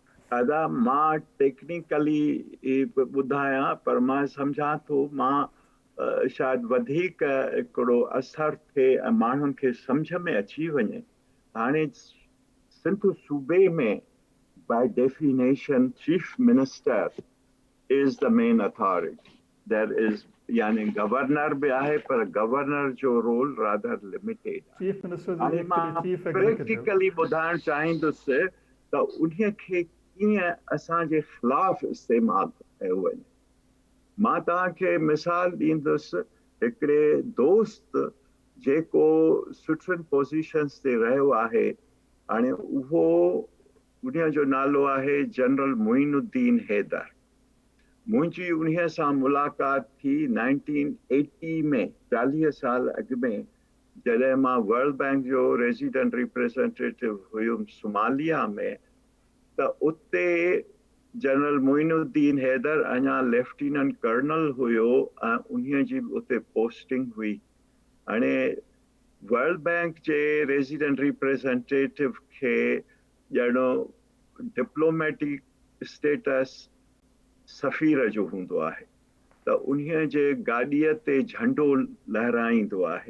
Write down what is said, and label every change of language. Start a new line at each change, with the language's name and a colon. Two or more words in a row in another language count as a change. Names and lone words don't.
Sindhi: अदा मां टेक्निकली ॿुधायां पर मां सम्झां थो मां शायदि वधीक हिकिड़ो असरु थिए ऐं माण्हुनि खे सम्झ में अची वञे। हाणे सिंध सूबे में
English: by definition Chief Minister is the main authority. There is
Sindhi: यानी गवर्नर भी आहे पर गवर्नर जो रोल
English: rather limited
Sindhi: आहे।
English: Chief Minister
Sindhi: हाणे जी एक्चुअली मां
English: Chief Executive.
Sindhi: प्रैक्टिकली ॿुधाइण चाहींदुसि त उन्हीअ खे कीअं असांजे ख़िलाफ़ इस्तेमालु कयो वञे। मां तव्हांखे मिसाल ॾींदुसि हिकिड़े दोस्त जेको सुठियुनि पोज़ीशन्स ते रहियो आहे। हाणे उहो उन्हीअ जो नालो आहे जनरल मोइनुद्दीन हैदर। मुंहिंजी उन्हीअ सां मुलाक़ात थी 1980 में 40 साल अॻु में जॾहिं मां वर्ल्ड बैंक जो
English: resident representative
Sindhi: हुयुमि सोमालिया में। त उते जनरल मोइनुद्दीन हैदर अञा लेफ्टिनेंट कर्नल हुयो ऐं उन्हीअ जी उते पोस्टिंग हुई। हाणे वर्ल्ड बैंक जे
English: resident representative
Sindhi: खे ॼणो
English: diplomatic status
Sindhi: सफ़ीर जो हूंदो आहे त उन्हीअ जे गाॾीअ ते झंडो लहराईंदो आहे।